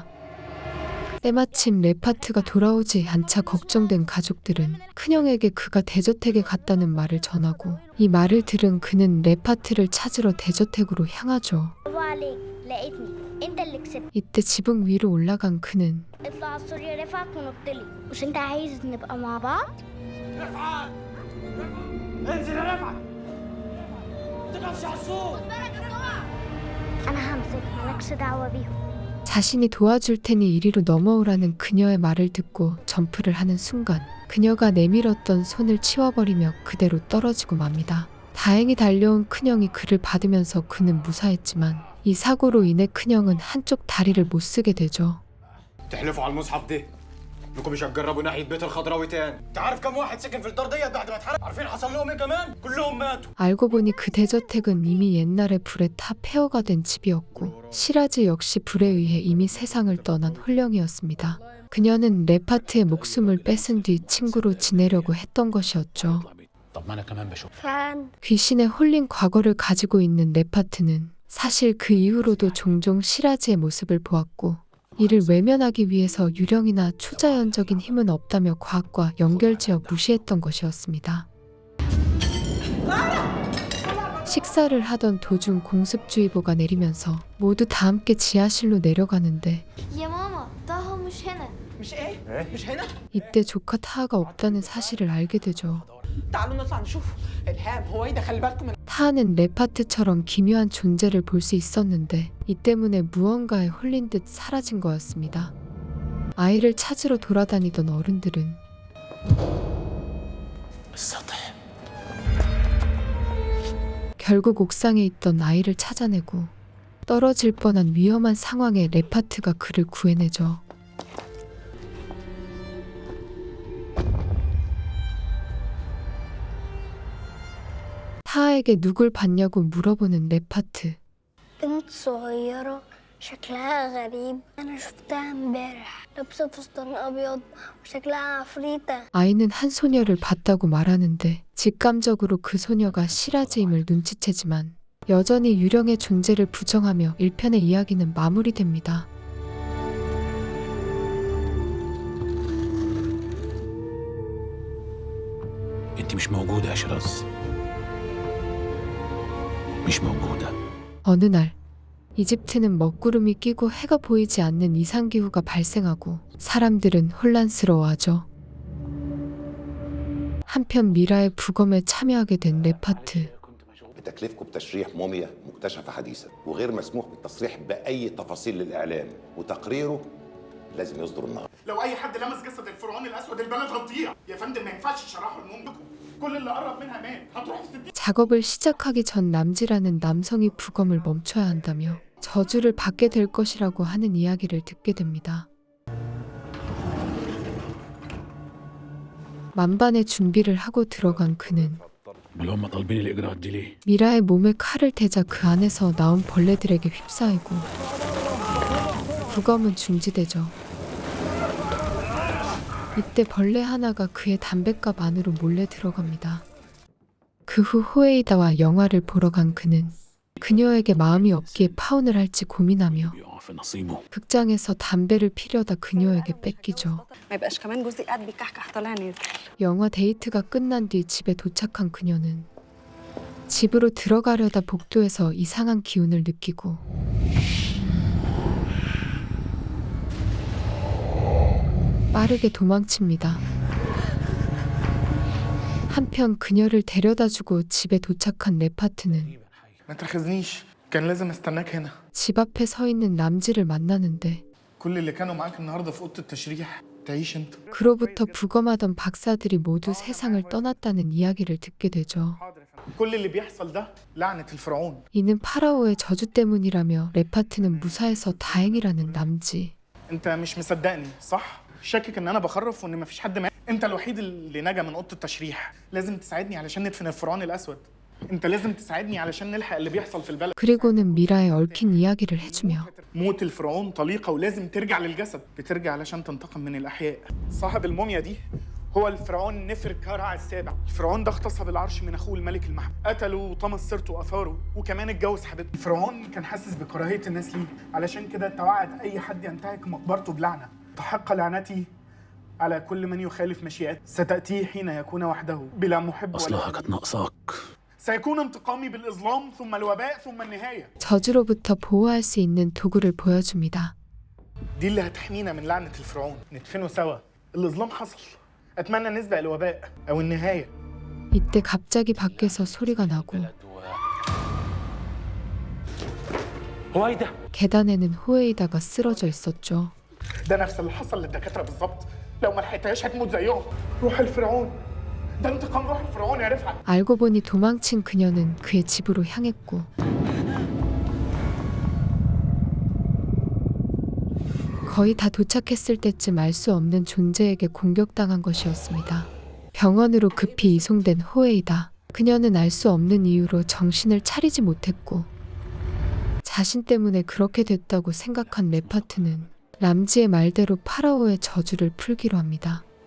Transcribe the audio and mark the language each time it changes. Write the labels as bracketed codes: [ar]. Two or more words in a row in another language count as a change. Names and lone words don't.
[ko] 때마침 레파트가 돌아오지 않자 걱정된 가족들은 큰형에게 그가 대저택에 갔다는 말을 전하고 이 말을 들은 그는 레파트를 찾으러 대저택으로 향하죠. [ar] برافو عليك لقيتني. انت اللي كسبت. [ko] 이때 지붕 위로 올라간 그는 [ar] اطلع على السور يا رفعت ونط لي. مش انت عايز نبقى مع بعض؟ رفعت انزل يا رفعت تقفش على السوق. انا همسك مالكش دعوة بيهم. [ko] 자신이 도와줄 테니 이리로 넘어오라는 그녀의 말을 듣고 점프를 하는 순간 그녀가 내밀었던 손을 치워버리며 그대로 떨어지고 맙니다. 다행히 달려온 큰형이 그를 받으면서 그는 무사했지만 이 사고로 인해 큰형은 한쪽 다리를 못 쓰게 되죠. [ar] تحلفوا على المصحف ده انكم مش هتجربوا ناحيه بيت الخضراوي تاني. انت عارف كم واحد سكن في الدار ديت بعد ما اتحرق؟ عارفين حصل لهم ايه كمان؟ كلهم ماتوا. [ko] 알고 보니 그 대저택은 이미 옛날에 불에 타 폐허가 된 집이었고 시라즈 역시 불에 의해 이미 세상을 떠난 홀령이었습니다. 그녀는 레파트의 목숨을 뺏은 뒤 친구로 지내려고 했던 것이었죠. [ar] طب ما أنا كمان بشوف. فعلا. [ko] 귀신에 홀린 과거를 가지고 있는 레파트는 사실 그 이후로도 종종 시라즈의 모습을 보았고 이를 외면하기 위해서 유령이나 초자연적인 힘은 없다며 과학과 연결지어 무시했던 것이었습니다. 식사를 하던 도중 공습주의보가 내리면서 모두 다 함께 지하실로 내려가는데 [ar] يا ماما طه مش هنا. مش ايه؟ مش هنا؟ [ko] 이때 조카 타하가 없다는 사실을 알게 되죠. [ar] تعالوا نطلع نشوف. الهام هويدا خلي بالكم من [ko] 타하는 레파트처럼 기묘한 존재를 볼 수 있었는데 이 때문에 무언가에 홀린 듯 사라진 거였습니다. 아이를 찾으러 돌아다니던 어른들은 [ar] السطح [ko] 결국 옥상에 있던 아이를 찾아내고 떨어질 뻔한 위험한 상황에 레파트가 그를 구해내죠. 타아에게 누굴 봤냐고 물어보는 레파트. [ar] بنت صغيرة شكلها غريب أنا شفتها امبارح لابسة فستان أبيض وشكلها عفريتة [ko] 아이는 한 소녀를 봤다고 말하는데 직감적으로 그 소녀가 시라즈임을 눈치채지만 여전히 유령의 존재를 부정하며 1편의 이야기는 마무리됩니다. [ar] انت مش موجودة يا شراز. مش موجودة. [ko] 어느 날 이집트는 먹구름이 끼고 해가 보이지 않는 이상기후가 발생하고 사람들은 혼란스러워하죠. 한편 미라의 부검에 참여하게 된 레파트. [ar] بتكليفكم بتشريح موميا مكتشفة حديثا وغير مسموح بالتصريح بأي تفاصيل للإعلام وتقريره لازم يصدر النهارده. لو اي حد لمس جسد الفرعون الاسود البلد هتضيع يا فندم ما ينفعش تشرحوا الموميا كل اللي قرب منها مات هتروح في 60 [ko] 작업을 시작하기 전 남지라는 남성이 부검을 멈춰야 한다며 저주를 받게 될 것이라고 하는 이야기를 듣게 됩니다. 만반의 준비를 하고 들어간 그는 [ar] اللي هم طالبين الإجراءات دي ليه؟ [ko] 미라의 몸에 칼을 대자 그 안에서 나온 벌레들에게 휩싸이고 부검은 중지되죠. 이때 벌레 하나가 그의 담뱃갑 안으로 몰래 들어갑니다. 그 후 호에이다와 영화를 보러 간 그는 그녀에게 마음이 없기에 파혼을 할지 고민하며 [ar] بيقع في نصيبه. [ko] 극장에서 담배를 피려다 그녀에게 뺏기죠. [ar] ما يبقاش كمان جوزي قاعد بيكحكح طالع نازل. [ko] 영화 데이트가 끝난 뒤 집에 도착한 그녀는 집으로 들어가려다 복도에서 이상한 기운을 느끼고 빠르게 도망칩니다. 한편 그녀를 데려다주고 집에 도착한 레파트는 [ar] ما تاخذنيش كان لازم استناك هنا [ko] 집 앞에 서 있는 남지를 만나는데 [ar] كل اللي كانوا معاك النهارده في اوضه التشريح تعيش انت [ko] 그로부터 부검하던 박사들이 모두 세상을 떠났다는 이야기를 듣게 되죠. [ar] كل اللي بيحصل ده لعنه الفرعون [ko] 이는 파라오의 저주 때문이라며 레파트는 무사해서 다행이라는 남지. [ar] انت مش مصدقني صح شاكك ان انا بخرف وان مفيش حد مات انت الوحيد اللي نجا من اوضه التشريح لازم تساعدني علشان ندفن الفرعون الاسود انت لازم تساعدني علشان نلحق اللي بيحصل في البلد [ko] 그리고는 미라에 얽힌 이야기를 해주며 [ar] موت الفرعون طليقه ولازم ترجع للجسد بترجع علشان تنتقم من الاحياء صاحب الموميا دي هو الفرعون نفر كارع السابع الفرعون ده اغتصب العرش من اخوه الملك المحمود قتله وطمس سيرته واثاره وكمان اتجوز حبيبته الفرعون كان حاسس بكراهيه الناس ليه علشان كده توعد اي حد ينتهك مقبرته بلعنه تحق لعنتي على كل من يخالف مشيئته ستأتيه حين يكون وحده بلا محب أصلها كانت ناقصاك. سيكون انتقامي بالإظلام ثم الوباء ثم النهاية [ko] 저주로부터 보호할 수 있는 도구를 보여줍니다. [ar] دي اللي هتحمينا من لعنة الفرعون ندفنه سوا الإظلام حصل أتمنى نسبق الوباء أو النهاية [ko] 이때 갑자기 밖에서 소리가 나고 هويدا 계단에는 호에이다가 쓰러져 있었죠. [ar] ده نفس اللي حصل للدكاترة بالظبط لو ما لحقتهاش هتموت زيهم روح الفرعون ده انتقام روح الفرعون يا رفعت [ko] 알고 보니 도망친 그녀는 그의 집으로 향했고 거의 다 도착했을 때쯤 알 수 없는 존재에게 공격당한 것이었습니다. 병원으로 급히 이송된 호에이다. 그녀는 알 수 없는 이유로 정신을 차리지 못했고 자신 때문에 그렇게 됐다고 생각한 레파트는 람지의 말대로 파라오의 저주를 풀기로 합니다.